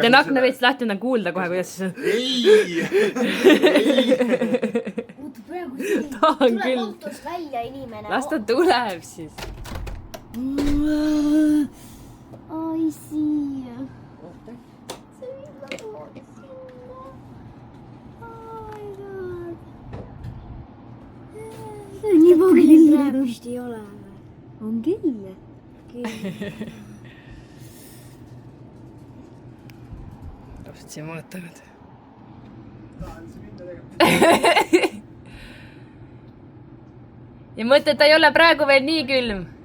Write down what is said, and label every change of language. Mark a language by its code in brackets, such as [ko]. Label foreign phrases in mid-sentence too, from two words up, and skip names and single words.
[et] Teen akna veits lahti, on kuulda kohe, kuidas see on. Ei! Oota, praegu siin. Tahan küll. Tuleb autost välja inimene. Las ta tuleb siis. Ai siia. See mida tood sinna. [en] Oh my god. [et] Nii palju praegu vist ei ole. On küll. Täpselt siin mõõtavad. Ja mõtle, ta ei ole praegu veel nii külm.